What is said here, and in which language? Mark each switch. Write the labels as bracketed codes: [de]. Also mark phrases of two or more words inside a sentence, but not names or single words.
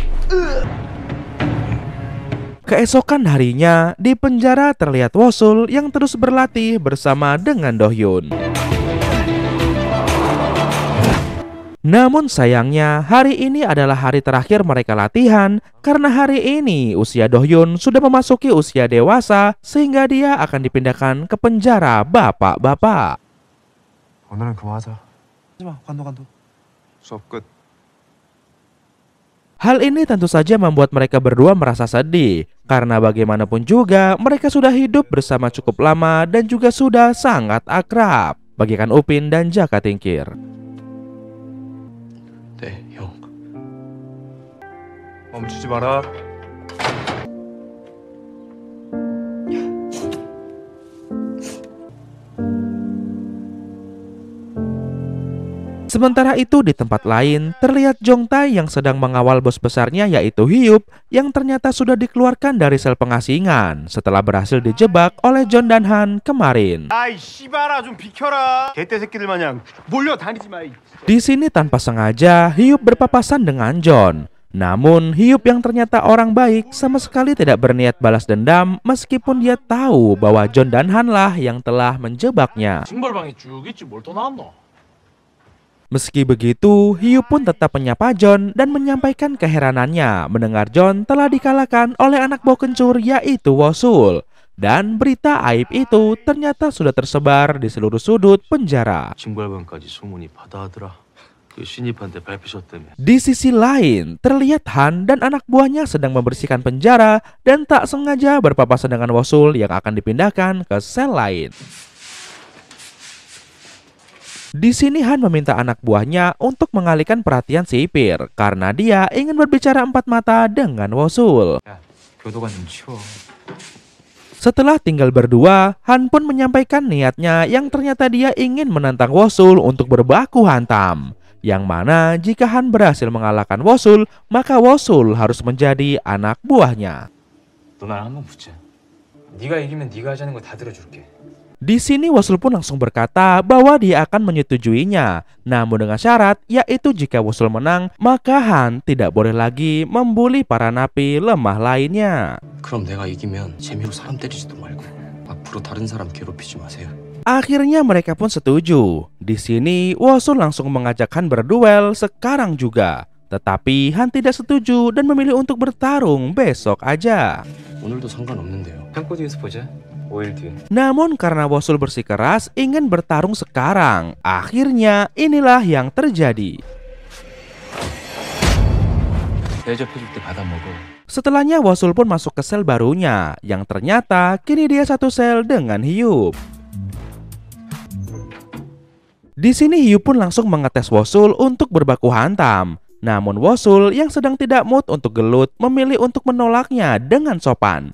[id] Keesokan harinya, di penjara terlihat Wosul yang terus berlatih bersama dengan Do-hyun. Namun sayangnya, hari ini adalah hari terakhir mereka latihan karena hari ini usia Do-hyun sudah memasuki usia dewasa sehingga dia akan dipindahkan ke penjara bapak-bapak. [ko] 오늘은 그만하자. 하지마, 관둬. 수업 끝. [id] Hal ini tentu saja membuat mereka berdua merasa sedih, karena bagaimanapun juga mereka sudah hidup bersama cukup lama dan juga sudah sangat akrab, bagaikan Upin dan Jaka Tingkir. [ko] 네, 형. 멈추지 마라. [id] Sementara itu di tempat lain, terlihat Jong-tae yang sedang mengawal bos besarnya yaitu Hyup yang ternyata sudah dikeluarkan dari sel pengasingan setelah berhasil dijebak oleh Jon dan Han kemarin. [ko] 아이 씨발아 좀 비켜라. 개떼 새끼들 마냥 몰려다니지 마. [id] Di sini tanpa sengaja Hyup berpapasan dengan Jon. Namun Hyup yang ternyata orang baik sama sekali tidak berniat balas dendam meskipun dia tahu bahwa Jon dan Han lah yang telah menjebaknya. [ko] 징벌방에 쭉 있지 뭘 또 나왔노? [id] Meski begitu, Hyup pun tetap menyapa Jon dan menyampaikan keheranannya mendengar Jon telah dikalahkan oleh anak bau kencur yaitu Wosul. Dan berita aib itu ternyata sudah tersebar di seluruh sudut penjara. [ko] 징벌방까지 소문이 바다하더라. 그 신입한테 밟히셨다며. [id] Di sisi lain, terlihat Han dan anak buahnya sedang membersihkan penjara dan tak sengaja berpapasan dengan Wosul yang akan dipindahkan ke sel lain. Di sini Han meminta anak buahnya untuk mengalihkan perhatian sipir karena dia ingin berbicara empat mata dengan Wosul. [ko] 교도관 좀 치워. [id] Setelah tinggal berdua, Han pun menyampaikan niatnya yang ternyata dia ingin menantang Wosul untuk berbaku hantam. Yang mana jika Han berhasil mengalahkan Wosul, maka Wosul harus menjadi anak buahnya. [ko] 너 날 한번 붙자. 네가 이기면 네가 하자는 거 다 들어줄게. [id] Di sini Wosul pun langsung berkata bahwa dia akan menyetujuinya, namun dengan syarat yaitu jika Wosul menang, maka Han tidak boleh lagi membuli para napi lemah lainnya. [ko] 그럼 내가 이기면 재미로 사람 때리지도 말고 앞으로 다른 사람 괴롭히지 마세요. [id] Akhirnya mereka pun setuju. Di sini Wosul langsung mengajak Han berduel sekarang juga. Tetapi Han tidak setuju dan memilih untuk bertarung besok aja. [ko] 오늘도 상관없는데요. 창고 뒤에서 보자. 5일 뒤에. [id] Namun karena Wosul bersikeras ingin bertarung sekarang, akhirnya inilah yang terjadi. [ko] 대접해줄 때 받아 먹어. [id] Setelahnya Wosul pun masuk ke sel barunya, yang ternyata kini dia satu sel dengan Hyup. Di sini Hyup pun langsung mengetes Wosul untuk berbaku hantam. Namun Wosul yang sedang tidak mood untuk gelut memilih untuk menolaknya dengan sopan.